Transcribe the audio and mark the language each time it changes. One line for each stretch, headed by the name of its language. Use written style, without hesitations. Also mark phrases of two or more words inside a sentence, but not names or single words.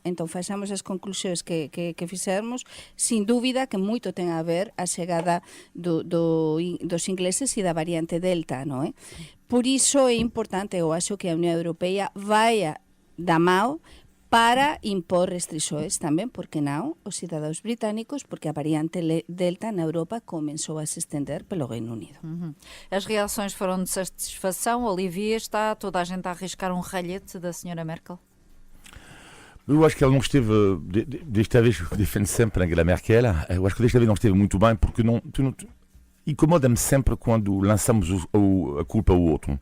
Galician: Entón, faxamos as conclusións que fixermos, sin dúbida que moito ten a ver a chegada dos ingleses e da variante Delta, non é? Por iso é importante, eu acho que a Unión Europea vai da mão para impor restrições tamén, porque non, os cidadãos británicos, porque a variante Delta na Europa comenzou a se estender pelo Reino Unido.
Portuguese: As reações foram de satisfação. Olivier, está toda a gente a arriscar um ralhete da senhora Merkel? Eu acho que ela não esteve, desta vez defende sempre Angela Merkel, eu acho que desta vez não esteve muito bem, porque incomoda-me sempre quando lançamos a culpa ao outro.